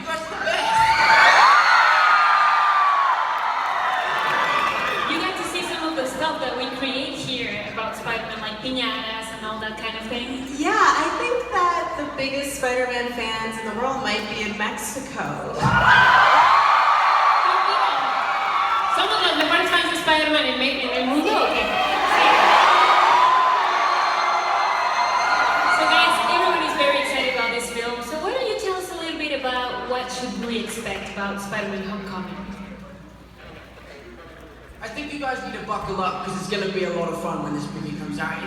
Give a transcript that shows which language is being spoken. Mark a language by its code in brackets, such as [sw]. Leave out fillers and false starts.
[en] You guys are the best. You got to see some of the stuff that we create here about Spider-Man, like piñatas and all that kind of thing. Yeah, I think that the biggest Spider-Man fans in the world might be in Mexico. [es] Somos los mejores fans de Spider-Man en el mundo. ¿O qué? [en] So guys, everybody's very excited about this film. So why don't you tell us a little bit about what should we expect about Spider-Man Homecoming? I think you guys need to buckle up because it's going to be a lot of fun when this movie comes out.